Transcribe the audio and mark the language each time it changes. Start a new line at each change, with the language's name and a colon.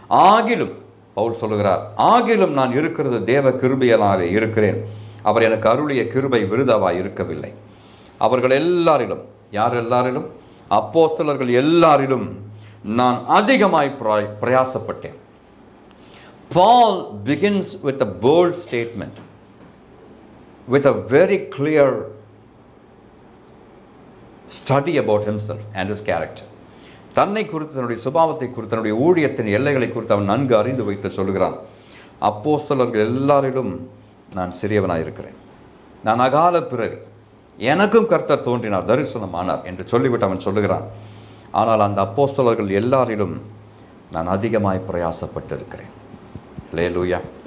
Tamil: ஆகிலும், பவுல் சொல்லுகிறார், ஆகிலும் நான் இருக்கிறது தேவ கிருபையினாலே இருக்கிறேன். அவர் எனக்கு அருளிய கிருபை விருதாவாய் இருக்கவில்லை. அவர்கள் எல்லாரிலும், யார் எல்லாரிலும்? அப்போஸ்தலர்கள் எல்லாரிலும் நான் அதிகமாய் பிரயாசப்பட்டேன்.
English: Paul begins with a bold statement, with a very clear study about himself and his character.
Tamil: தன்னை குறித்து, தன்னுடைய சுபாவத்தை குறித்து, தன்னுடைய ஊழியத்தின் எல்லைகளை குறித்து அவன் நன்கு அறிந்து வைத்து சொல்கிறான், அப்போஸ்தலர்கள் எல்லாரிலும் நான் சிறியவனாயிருக்கிறேன். நான் அகால பிறவி, எனக்கும் கர்த்தர் தோன்றினார், தரிசனமானார் என்று சொல்லிவிட்டு அவன் சொல்லுகிறான். ஆனால் அந்த அப்போஸ்தலர்கள் எல்லாரிலும் நான் அதிகமாய் பிரயாசப்பட்டிருக்கிறேன். அல்லேலூயா.